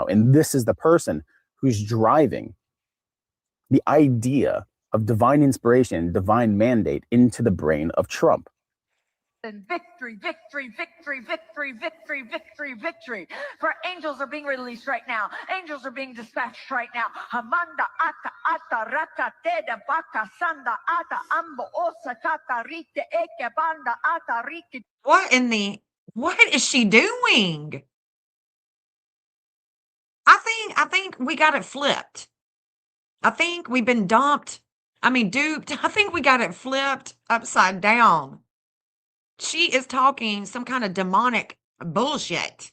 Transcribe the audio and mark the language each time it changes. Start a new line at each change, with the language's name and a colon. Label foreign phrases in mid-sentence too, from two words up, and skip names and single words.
English: And this is the person who's driving the idea of divine inspiration, divine mandate into the brain of Trump. And victory, victory, victory, victory, victory, victory, victory. For angels are being released right now. Angels are being dispatched right now. Hamanda ata ata raka teda baka sanda ata ambo osa kata rite eke banda ata rike. What is she doing? I think we got it flipped. I think we've been duped. I think we got it flipped upside down. She is talking some kind of demonic bullshit.